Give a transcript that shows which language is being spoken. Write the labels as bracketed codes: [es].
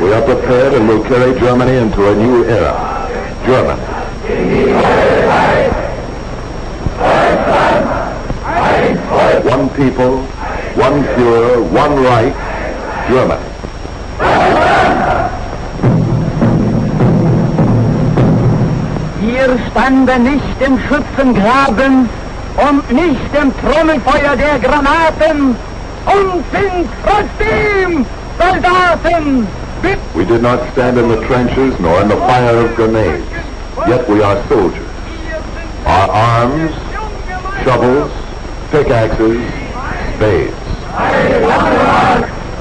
[en] We are prepared and will carry Germany into a new era. German. One people, one Führer, one Reich, Germany. [de] Wir standen nicht im Schützengraben und nicht im Trommelfeuer der Granaten und sind trotzdem Soldaten. [en] We did not stand in the trenches nor in the fire of grenades, yet we are soldiers. Our arms, shovels, pickaxes, spades.